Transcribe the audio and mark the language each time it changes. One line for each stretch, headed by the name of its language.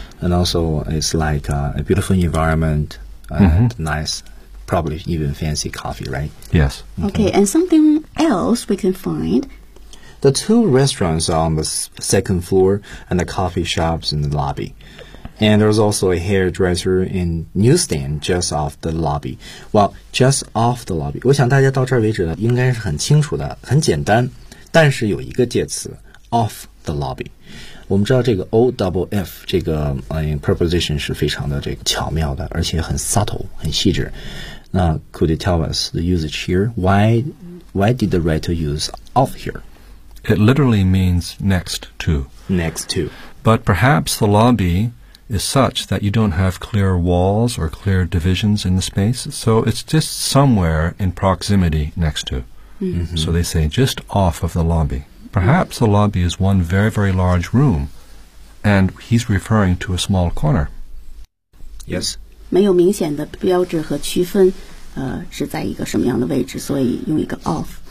English: And also it's like a beautiful environment and nice, probably even fancy coffee, right? Yes. Okay. And something else we can find... The two restaurants are on the second floor and the coffee shops in the lobby. And there's also a hairdresser in newsstand just off the lobby. Well, just off the lobby.
Chinese: 我想大家到这儿为止呢应该是很清楚的很简单。但是有一个介词 off the lobby。我们知道这个 OFF, 这个、preposition 是非常的这个巧妙的而且很 subtle, 很细致。
English: 那 could you tell us the usage here? Why did the writer use off here? It literally means next to. Next to. But perhaps the lobby is such that you don't have clear walls or clear divisions in the space. So it's just somewhere in proximity next to. Mm-hmm. So they say just off of the lobby. Perhaps the lobby is one very, very large room. And he's referring to a small corner. Yes.
Chinese: 没有明显的标志和区分、是在一个什么样的位置所以用一个 off。